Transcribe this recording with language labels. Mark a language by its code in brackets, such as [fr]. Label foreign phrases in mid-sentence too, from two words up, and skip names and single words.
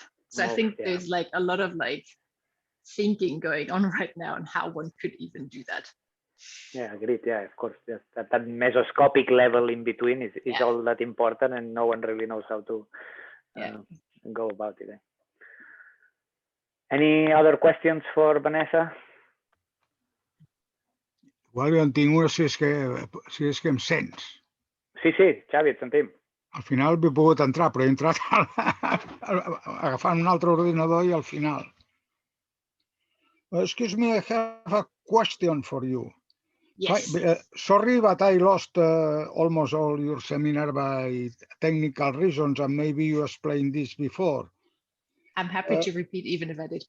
[en] So I think there's like a lot of like thinking going on right now on how one could even do that. Yeah, agreed. Yeah, of course. Yes. That mesoscopic level in between is all that important, and no one really knows how to go about it. Any other questions for Vanessa? [ca] Igual jo en tinc una, si és que em sents. Sí, Xavi, et sentim. Al final he pogut entrar, però he entrat agafant un altre ordinador i al final. [en] Excuse me, I have a question for you. Yes. Sorry, but I lost almost all your seminar by technical reasons, and maybe you explained this before. I'm happy to repeat, even if I did.